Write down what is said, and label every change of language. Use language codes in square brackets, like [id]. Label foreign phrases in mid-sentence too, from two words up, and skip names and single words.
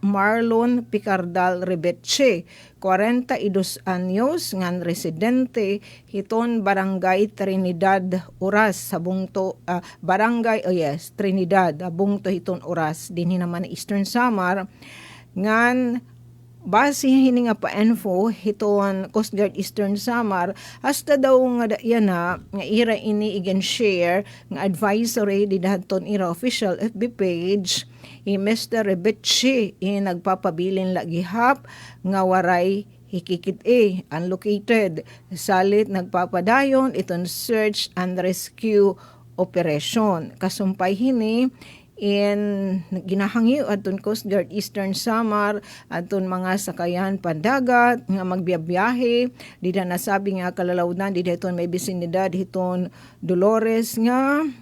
[war] Marlon Picardal Rebeche, 42 anyos, ngan residente hiton Barangay Trinidad Oras sa bungto Trinidad bungto hiton Oras dinhi naman Eastern Samar ngan base hini nga pa-info hiton Coast Guard Eastern Samar hasta daw nga yana nga ira ini igen share nga advisory di dahaton ira [en] official FB page [war] Mr. Rebetchi nagpapabilin lagihap nga waray hikikit unlocated salit nagpapadayon iton [en] search and rescue operation [war] kasumpay hini ginahangyo aton Coast Guard Eastern Samar aton mga sakayan pandagat nga magbiyahe di na nasabi nga kalalawdan di dahiton may bisinidad hiton Dolores nga